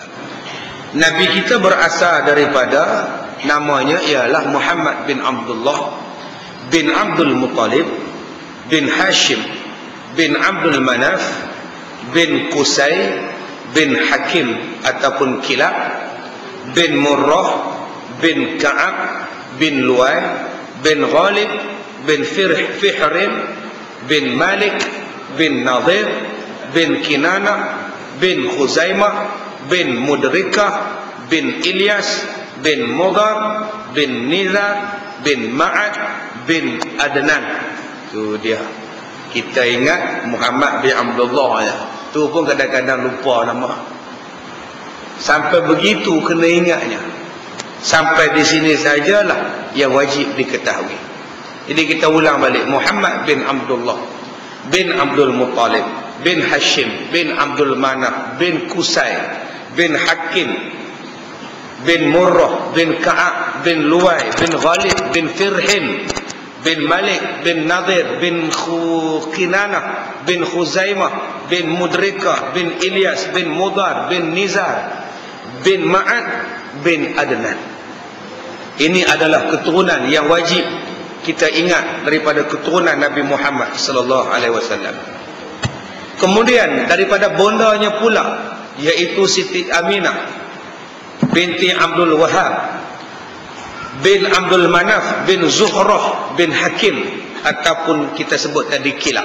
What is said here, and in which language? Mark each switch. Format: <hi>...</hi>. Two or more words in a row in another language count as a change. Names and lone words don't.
<ms>Nabi kita berasal daripada, namanya ialah Muhammad bin Abdullah bin Abdul Muttalib bin Hashim bin Abdul Manaf bin Qusay bin Hakim ataupun Kilab bin Murrah bin Ka'ab bin Luay bin Ghalib bin Fihrin bin Malik bin Nadir bin Kinana bin Khuzaimah bin Mudrikah bin Ilyas bin Mudar bin Nizar bin Ma'ad bin Adnan. Itu dia. Kita ingat Muhammad bin Abdullah ya. Tu pun kadang-kadang lupa nama. Sampai begitu kena ingatnya. Sampai di sini sajalah yang wajib diketahui. Jadi kita ulang balik. Muhammad bin Abdullah bin Abdul Muttalib bin Hashim bin Abdul Manaf bin Qusay bin Hakim bin Murrah bin Ka'ab bin Luay bin Ghalib bin Firhin bin Malik bin Nadir bin Kinana bin Khuzaimah bin Mudrika bin Ilyas bin Mudar bin Nizar bin Ma'ad bin Adnan. Ini adalah keturunan yang wajib kita ingat daripada keturunan Nabi Muhammad</ms> <ar>صلى الله عليه وسلم.</ar> <ms>Kemudian daripada bondanya pula, iaitu Siti Aminah binti Abdul Wahab bin Abdul Manaf bin Zuhrah bin Hakim, ataupun kita sebut tadi Kilab.</ms>